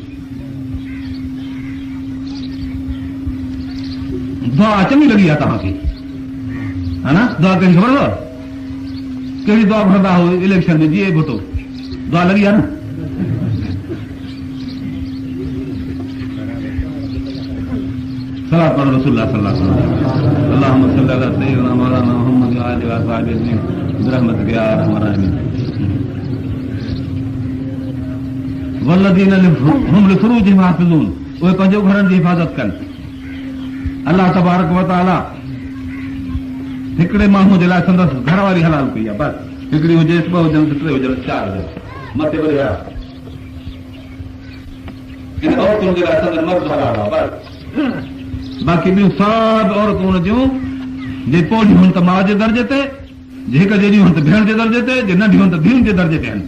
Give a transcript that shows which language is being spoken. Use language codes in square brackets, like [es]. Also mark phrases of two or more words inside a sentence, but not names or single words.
[sd] दुआ चङी लॻी आहे तव्हांखे, हा न? दुआ कहिड़ी ख़बर अथव? कहिड़ी दुआ घुरंदा हो इलेक्शन में? जीअं भुटो दुआ लॻी आहे न। सलात पढ़ो रसूलुल्लाह [ar] صلى الله عليه وسلم. اللهم صل على سيدنا مولانا محمد وآله وأصحابه أجمعين برحمتك يا أرحم الراحمين. والذين هم لفروجهم حافظون, [sd] उहे पंहिंजे घरनि जी हिफ़ाज़त कनि। [ar] الله تبارك وتعالى [sd] हिकिड़े माण्हू जे लाइ संदसि घर वारी हलाल कई आहे। बसि हिकिड़ी हुजेसि, ॿ हुजनि, टे हुजनि, चारि हुजनि, मथे वरी औरतुनि जे लाइ संदसि मर्द हलाल आहे। बसि बाक़ी ॿियूं सभु औरतूं हुन जूं जे पोड़ियूं हुअनि त माउ जे दर्जे ते, जे हिक जहिड़ियूं हुअनि त भेण जे दर्जे ते, जे नंढियूं हुअनि त धीउनि जे दर्जे ते आहिनि।